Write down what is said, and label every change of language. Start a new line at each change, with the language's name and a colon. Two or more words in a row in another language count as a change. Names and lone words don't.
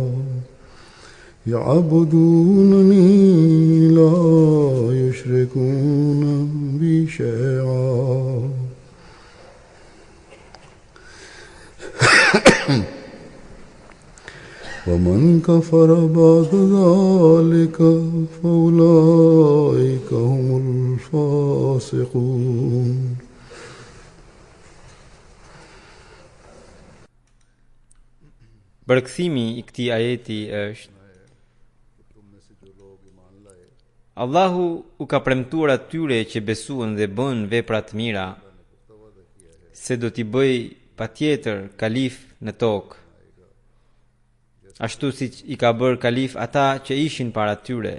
Arabic: يعبدونني لا يشركون بي شيئا ومن كفر بعد ذلك فأولئك هم الفاسقون.
Albanian: Përkthimi I këtij ajeti është: Allahu u ka premtuar atyre që besuan dhe bën vepra të mira se do t'i bëj patjetër kalif në tokë, ashtu siç I ka bërë kalif ata që ishin para tyre.